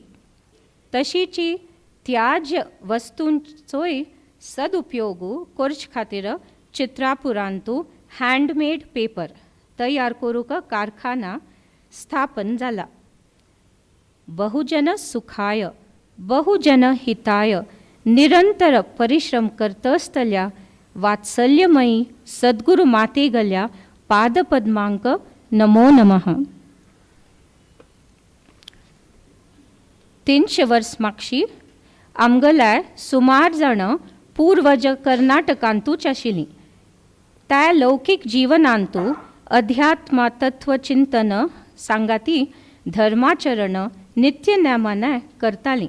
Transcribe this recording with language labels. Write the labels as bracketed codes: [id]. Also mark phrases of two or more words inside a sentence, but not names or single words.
[kok] तशीची त्याज्य वस्तूंचोय सदुपयोग करचे खातीर चित्रापुरांतू [en] handmade paper [kok] तयार करूक कारखाना स्थापन जाला. [sa] बहुजन सुखाय बहुजन हिताय [kok] निरंतर परिश्रम करतसतल्या वात्सल्यमयी सद्गुरु मातेगल्या पादपद्मांक [sa] नमो नमः. [kok] 300 वर्स मागशी आमगल्या सुमार जण पूर्वज कर्नाटकांतूच आशिल्लीं. त्या लौकिक जीवनांतू अध्यात्म तत्वचिंतन सांगाती धर्माचरण नित्य नेमाने करतालीं.